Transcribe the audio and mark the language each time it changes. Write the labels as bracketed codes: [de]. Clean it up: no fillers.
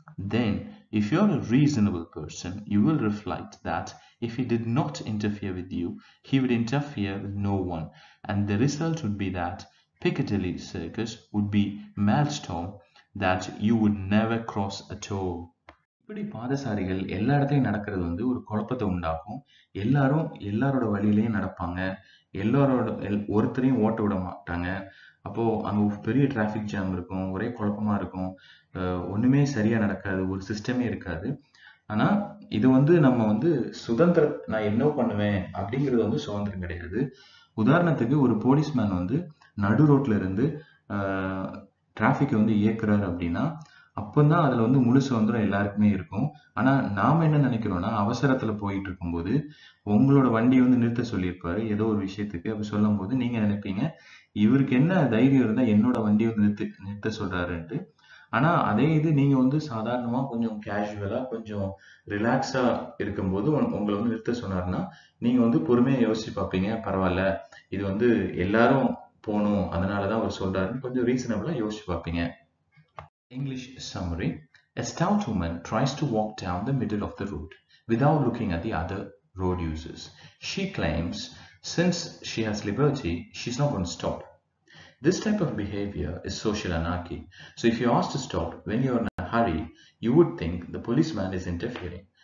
[en] Then, if you are a reasonable person, you will reflect that if he did not interfere with you, he would interfere with no one, and the result would be that Piccadilly Circus would be maelstrom that you would never cross at all. [ta] இப்படி பாதசாரிகள் எல்லா இடத்துலையும் நடக்கிறது ஒரு குழப்பத்தை உண்டாக்கும். எல்லாரும் எல்லாரோட வழியிலையும் நடப்பாங்க, எல்லாரோட ஒருத்தரையும் ஓட்ட விட மாட்டாங்க. அப்போ அங்க பெரிய டிராபிக் ஜாம் இருக்கும், ஒரே குழப்பமா இருக்கும், ஒண்ணுமே சரியா நடக்காது, ஒரு சிஸ்டமே இருக்காது. ஆனா இது நம்ம சுதந்திரம், நான் என்ன பண்ணுவேன் அப்படிங்கிறது சுதந்திரம் கிடையாது. உதாரணத்துக்கு ஒரு போலீஸ்மேன் நடு ரோட்ல இருந்து டிராபிக் இயக்குறாரு அப்படின்னா, அப்பதான் அதுல முழு சுதந்திரம் எல்லாருக்குமே இருக்கும். ஆனா நாம என்ன நினைக்கிறோம்னா, அவசரத்துல போயிட்டு இருக்கும்போது உங்களோட வண்டியை நிறுத்த சொல்லியிருப்பாரு ஏதோ ஒரு விஷயத்துக்கு. அப்படி சொல்லும் போது நீங்க நினைப்பீங்க, இவருக்கு என்ன தைரியம் இருந்தா என்னோட வண்டியை நிறுத்த சொல்றாருன்ட்டு. ஆனா அதே இது நீங்க சாதாரணமா கொஞ்சம் கேஷுவலா கொஞ்சம் ரிலாக்ஸா இருக்கும்போது உங்களை நிறுத்த சொன்னாருன்னா, நீங்க பொறுமையா யோசிச்சு பார்ப்பீங்க, பரவாயில்ல இது எல்லாரும் போகணும், அதனாலதான் அவர் சொல்றாருன்னு கொஞ்சம் ரீசனபிளா யோசிச்சு பார்ப்பீங்க. [en] English summary. A stout woman tries to walk down the middle of the road without looking at the other road users. She claims since she has liberty, she's not going to stop. This type of behavior is social anarchy. So if you're asked to stop when you're in a hurry, you would think the policeman is interfering.